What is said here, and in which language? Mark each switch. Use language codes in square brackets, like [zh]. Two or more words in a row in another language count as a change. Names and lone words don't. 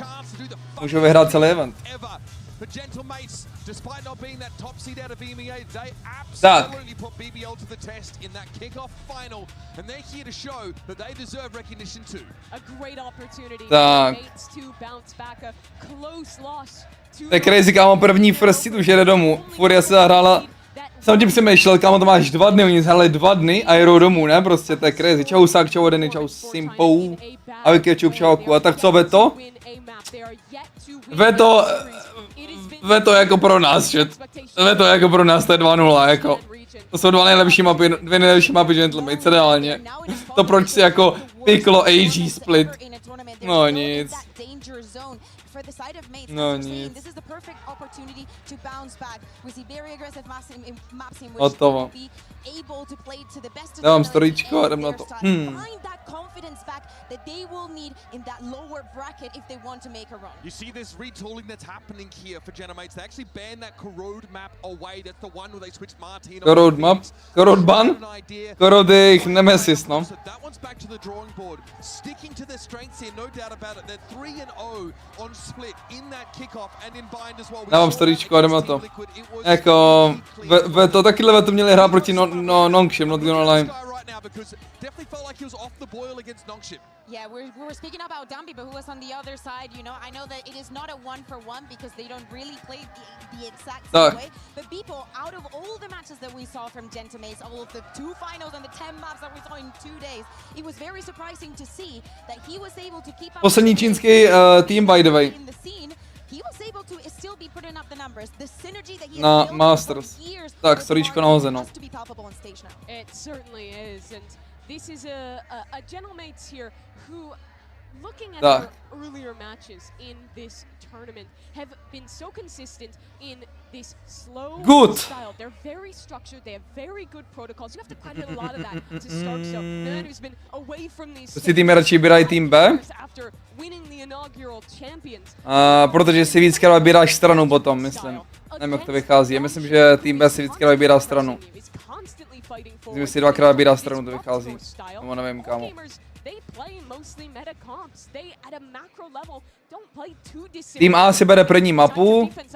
[cs] Můžu vyhrát celý event. Tak. Tak. To je crazy, kámo, první [en] first seed [cs] už jede domů. Furia se zahrála. Jsem tím přemýšlel, kámo, to máš 2 dny, oni zahráli 2 dny a jedou domů, ne? Prostě to je crazy. Čau Sák, čau Odeny, čau Simpou. A Kicku, čau Ku. A tak co Veto? Veto jako pro nás, chat. Veto jako pro nás, to je 2-0, jako. To jsou 2 nejlepší mapy, 2 nejlepší mapy Gentlemates, reálně. To proč si jako piklo AG split. No nic. No nic. Hotovo. Dávám storíčko a jdem na to. [en] That they will need in that lower bracket if they want to make a run. You see this retooling that's happening here for Gentlemates. They actually banned that corrode map away. That's the one where they switched Marteen. Corrode map? Corrode ban? [cs] Corrode je jich nemesis, no. [en] So that one's back to the drawing board. Sticking to their strengths here, no doubt about it. They're 3-0 on split in that kickoff and in bind as well. [cs] Dávám storíčko a jdem na to. Jako, to takyhle Veto měli hrát proti Nongshim, [en] not gonna lie. Because definitely felt like he was off the boil against Nongshim. Yeah, we were speaking about Dumby, but who was on the other side, you know, I know that it is not a 1-for-1 because they don't really play the exact same way, but people, out of all the matches that we saw from Gentlemates, all of the 2 finals and the 10 maps that we saw in 2 days, it was very surprising to see that he was able to keep up [cs] poslední čínský tým, [en] by the way. He was able to still be putting up the numbers. The synergy that he na has Masters. [cs] Tak, storíčko nahozeno. [en] It certainly is, and this is a Gentlemates here who, looking at their earlier matches in this tournament, have been so consistent in this slow style. They're very structured. They have very good protocols. You have to credit a lot of that to Stark. So the man who's been away from these. [cs] Si tým radši vybírají tým B? Protože si víckrát vybíráš stranu potom, myslím. Nevím, jak to vychází. Myslím, že tým B si víckrát vybírá stranu. Myslím, že si 2krát vybírá stranu, to vychází. Nebo nevím, kámo. Tým A si bere první mapu.